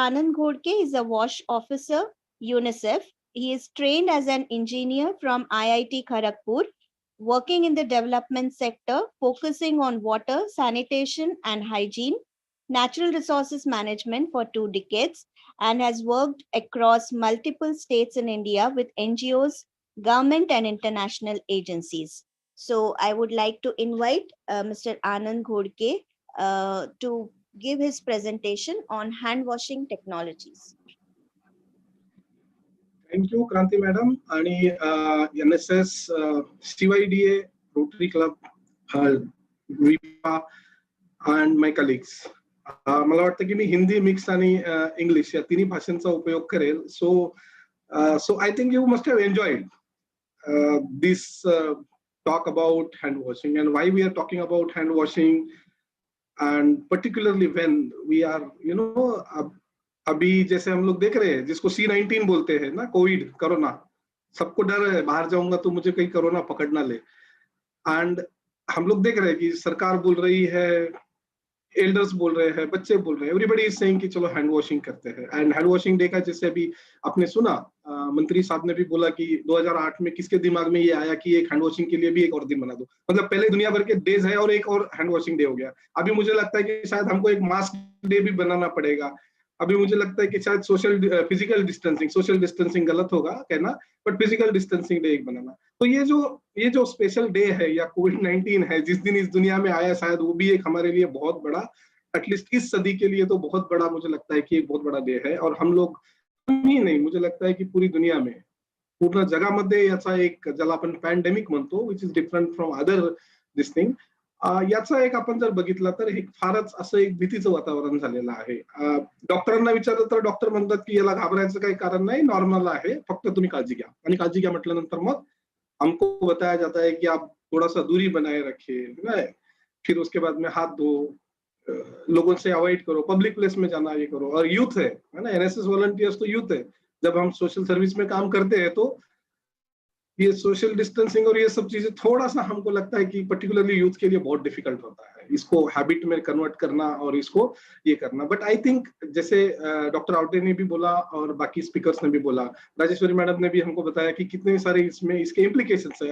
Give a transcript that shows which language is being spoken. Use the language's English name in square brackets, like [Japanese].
[English] Anand Ghodke is a WASH officer, UNICEF. He is trained as an engineer from IIT Kharagpur, working in the development sector, focusing on water, sanitation and hygiene, natural resources management for 2 decades, and has worked across multiple states in India with NGOs, government and international agencies. So I would like to invite Mr. Anand Ghodke to give his presentation on hand washing technologies. [Marathi] Thank you Kranti madam आणि NSS, CYDA, rotary club, विपा and my colleagues. मला वाटतं की मी Hindi mix आणि English या तिन्ही भाषांचा उपयोग करेल. [English] so I think you must have enjoyed this talk about hand washing and why we are [Hindi] talking about hand washing, and particularly when we are अभी जैसे हम लोग देख रहे हैं जिसको C19 बोलते हैं ना, कोविड, कोरोना, सबको डर है बाहर जाऊंगा तो मुझे कहीं कोरोना पकड़ ना ले. एंड हम लोग देख रहे हैं कि सरकार बोल रही है, एल्डर्स बोल रहे हैं, बच्चे बोल रहे हैं, [English] everybody is saying [Hindi] कि चलो हैंड वॉशिंग करते हैं. एंड हैंड वॉशिंग डे का जैसे अभी आपने सुना, मंत्री साहब ने भी बोला कि 2008 में किसके दिमाग में ये आया कि एक हैंड वॉशिंग के लिए भी एक और दिन बना दो. मतलब पहले दुनिया भर के डेज है और एक और हैंड वॉशिंग डे हो गया. अभी मुझे लगता है कि शायद हमको एक मास्क डे भी बनाना पड़ेगा. अभी मुझे लगता है कि शायद फिजिकल डिस्टेंसिंग गलत होगा कहना, बट फिजिकल डिस्टेंसिंग डे एक बनाना. तो ये जो स्पेशल डे है या कोविड-19 है जिस दिन इस दुनिया में आया, शायद वो भी एक हमारे लिए बहुत बड़ा, एटलीस्ट इस सदी के लिए तो बहुत बड़ा मुझे लगता है कि एक बहुत बड़ा डे है. और हम लोग ही नाही, मुझे लगता है की पूरी दुनिया में [Marathi] पूर्ण जगामध्ये याचा एक, ज्याला आपण पॅन्डेमिक म्हणतो, [English] which is different from other this thing, [Marathi] याचा एक आपण जर बघितला तर एक फारच असं एक भीतीचं वातावरण झालेलं आहे. डॉक्टरांना विचारलं तर डॉक्टर म्हणतात की याला घाबरायचं काही कारण नाही, नॉर्मल आहे, फक्त तुम्ही काळजी घ्या. आणि काळजी घ्या म्हटल्यानंतर मग [Hindi] हमको बताया जाता है कि आप थोड़ा सा दूरी बनाए रखिए, फिर उसके बाद में हाथ धो, लोगों से अवॉइड करो, पब्लिक प्लेस में जाना ये करो. और यूथ है ना, NSS वॉलंटियर्स तो यूथ है. जब हम सोशल सर्विस में काम करते हैं तो ये सोशल डिस्टेंसिंग और ये सब चीजें थोड़ा सा हमको लगता है कि पर्टिकुलरली यूथ के लिए बहुत डिफिकल्ट होता है इसको हैबिट में कन्वर्ट करना और इसको ये करना. बट आई थिंक जैसे डॉक्टर आवटे ने भी बोला और बाकी स्पीकर्स ने भी बोला, राजेश्वरी मैडम ने भी हमको बताया कि कितने सारे इसमें इसके इम्प्लीकेशंस है.